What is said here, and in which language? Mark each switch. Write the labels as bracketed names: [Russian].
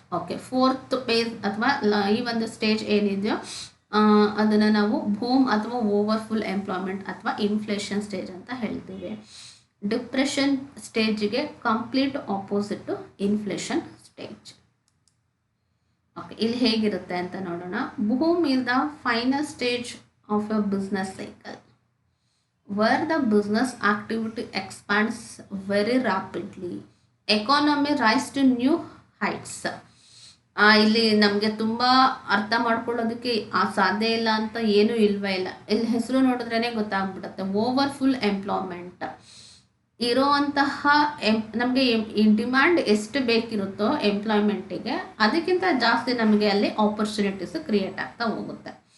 [Kannada] Okay, fourth page ಅಥವಾ ಈ ಒಂದು ಸ್ಟೇಜ್ ಏನಿದೆಯೋ ಅದನ್ನು ನಾವು ಬೂಮ್ ಅಥವಾ ಓವರ್ಫುಲ್ ಎಂಪ್ಲಾಯ್ಮೆಂಟ್ ಅಥವಾ ಇನ್ಫ್ಲೇಷನ್ ಸ್ಟೇಜ್ ಅಂತ ಹೇಳ್ತೀವಿ. Depression ಸ್ಟೇಜಿಗೆ complete opposite inflation stage. Okay, ಇಲ್ಲಿ ಹೇಗಿರುತ್ತೆ ಅಂತ ನೋಡೋಣ. [English] Boom is the final stage of a business cycle where the business activity expands very rapidly, economy rise to new heights. [Kannada] ಇಲ್ಲಿ ನಮಗೆ ತುಂಬ ಅರ್ಥ ಮಾಡ್ಕೊಳ್ಳೋದಕ್ಕೆ ಸಾಧ್ಯ ಇಲ್ಲ ಅಂತ ಏನೂ ಇಲ್ವೇ ಇಲ್ಲ. ಇಲ್ಲಿ ಹೆಸರು ನೋಡಿದ್ರೇ ಗೊತ್ತಾಗ್ಬಿಡುತ್ತೆ. ಓವರ್ಫುಲ್ ಎಂಪ್ಲಾಯ್ಮೆಂಟ್ ಇರೋವಂತಹ ನಮಗೆ ಡಿಮ್ಯಾಂಡ್ ಎಷ್ಟು ಬೇಕಿರುತ್ತೋ ಎಂಪ್ಲಾಯ್ಮೆಂಟಿಗೆ, ಅದಕ್ಕಿಂತ ಜಾಸ್ತಿ ನಮಗೆ ಅಲ್ಲಿ ಆಪರ್ಚುನಿಟೀಸ್ ಕ್ರಿಯೇಟ್ ಆಗ್ತಾ ಹೋಗುತ್ತೆ.